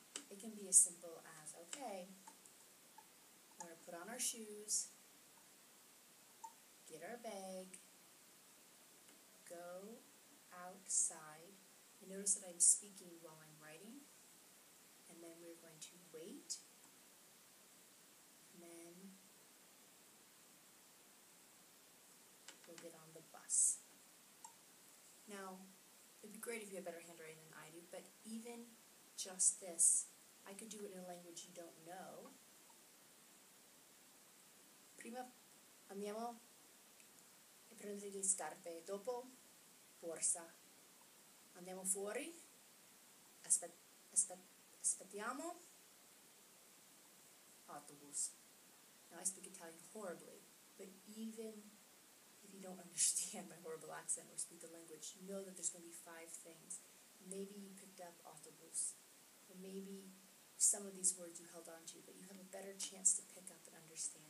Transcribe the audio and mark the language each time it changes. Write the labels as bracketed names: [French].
[English] It can be as simple as, okay, we're going to put on our shoes, get our bag, go outside, and notice that I'm speaking while I'm writing, and then we're going to wait, and then we'll get on the bus. Now, it'd be great if you had better handwriting than I do, but even just this, I could do it in a language you don't know. [Italian] Prima andiamo a prendere le scarpe, dopo borsa. Andiamo fuori, aspettiamo autobus. [English] Now I speak Italian horribly, but even if you don't understand my horrible accent or speak the language, you know that there's going to be 5 things. Maybe you picked up autobus, or maybe some of these words you held on to, but you have a better chance to pick up and understand.